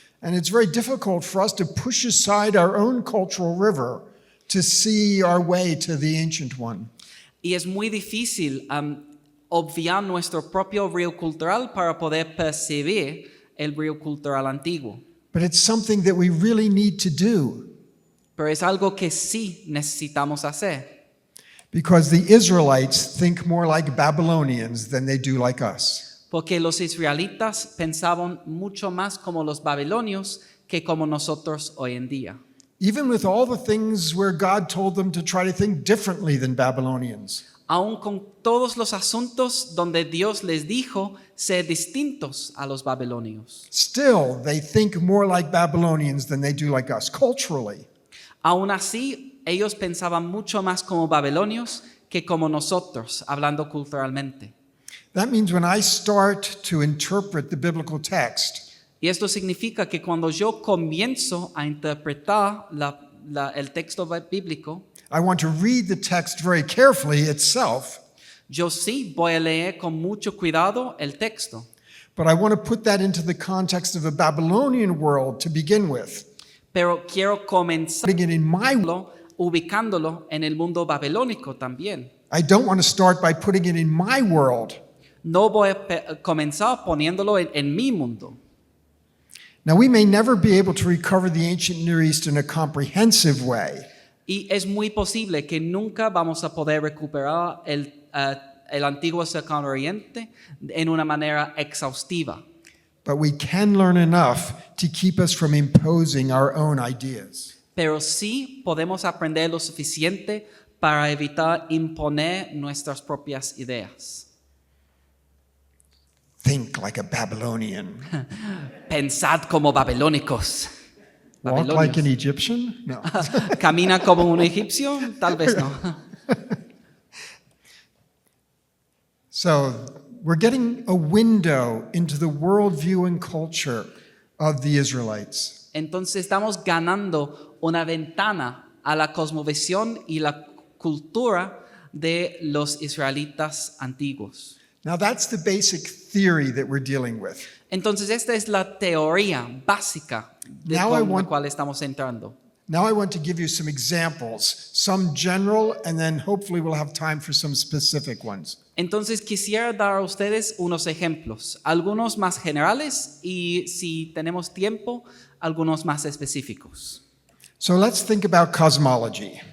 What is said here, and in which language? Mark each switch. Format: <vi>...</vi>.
<en>And it's very difficult for us to push aside our own cultural river to see our way to the ancient one.</en> <es>Y es muy difícil obviar nuestro propio río cultural para poder percibir el río cultural antiguo.</es> <en>But it's something that we really need to do.</en> <es>Pero es algo que sí necesitamos hacer.</es> <en>Because the Israelites think more like Babylonians than they do like us.</en> <es>Porque los israelitas pensaban mucho más como los babilonios que como nosotros hoy en día.</es> <en>Even with all the things where God told them to try to think differently than Babylonians.</en> <es>Aun con todos los asuntos donde Dios les dijo ser distintos a los babilonios.</es> <en>Still, they think more like Babylonians than they do like us, culturally.</en> <es>Aún así, ellos pensaban mucho más como babilonios que como nosotros, hablando culturalmente.</es> <en>That means when I start to interpret the biblical text,</en> <es>Y esto significa que cuando yo comienzo a interpretar el texto bíblico,</es> <en>I want to read the text very carefully itself,</en> <es>yo sí voy a leer con mucho cuidado el texto.</es> <en>But I want to put that into the context of a Babylonian world to begin with.</en> <es>Pero quiero comenzar</es> <en>Putting it in my</en> <es>ubicándolo en el mundo babilónico también.</es> <en>I don't want to start by putting it in my world.</en> <es>No voy a comenzar poniéndolo en mi mundo.</es> <en>Now, we may never be able to recover the ancient Near East in a comprehensive way,</en> <es>Y es muy posible que nunca vamos a poder recuperar el antiguo Cercano Oriente en una manera exhaustiva.</es> <en>but we can learn enough to keep us from imposing our own ideas.</en> <es>Pero sí podemos aprender lo suficiente para evitar imponer nuestras propias ideas.</es> <en>Think like a Babylonian.</en> <es>Pensad como babilónicos.</es> <en>Walk like an Egyptian? No.</en> <es>¿Camina como un egipcio? Tal vez no.</es> <en>So, we're getting a window into the worldview and culture of the Israelites.</en> <es>Entonces estamos ganando una ventana a la cosmovisión y la cultura de los israelitas antiguos.</es> <en>Now, that's the basic theory that we're dealing with.</en> <es>Entonces esta es la teoría básica de</es> <en>Now I</en> <es>con la</es> <en>want-</en> <es>cual estamos entrando.</es> <en>Now, I want to give you some examples, some general, and then hopefully we'll have time for some specific ones.</en> <es>Entonces quisiera dar a ustedes unos ejemplos, algunos más generales y si tenemos tiempo, algunos más específicos.</es> <en>So, let's think about cosmology.</en>